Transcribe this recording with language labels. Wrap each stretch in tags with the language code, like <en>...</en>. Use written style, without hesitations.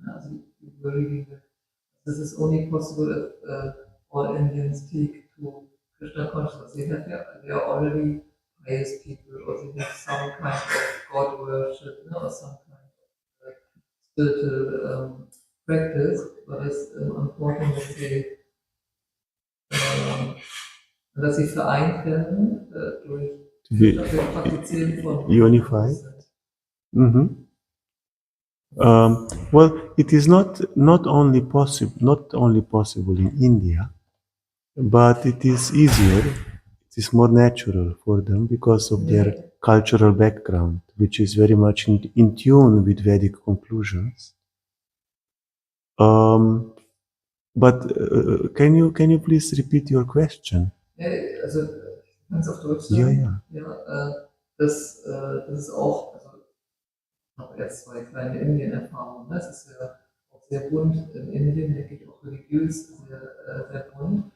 <en>Also, we were reading that this is only possible if all Indians take to Krishna consciousness. They are already pious people, or they have some kind of God worship, or some kind of spiritual practice. But it's important that</en> <de>dass sie vereint werden durch das Praktizieren von</de> <en>unified. Mhm. Well, it is not only possible in India, but it is easier. It is more natural for them because of their cultural background, which is very much in tune with Vedic conclusions. But can you please repeat your question?</en> <de>Ja, also ganz auf Deutsch Ja, sagen. ja. Das ist auch, also ich habe erst zwei kleine Indien-Erfahrungen. Es ist ja auch sehr bunt in Indien, denke ich, auch religiös sehr bunt.</de>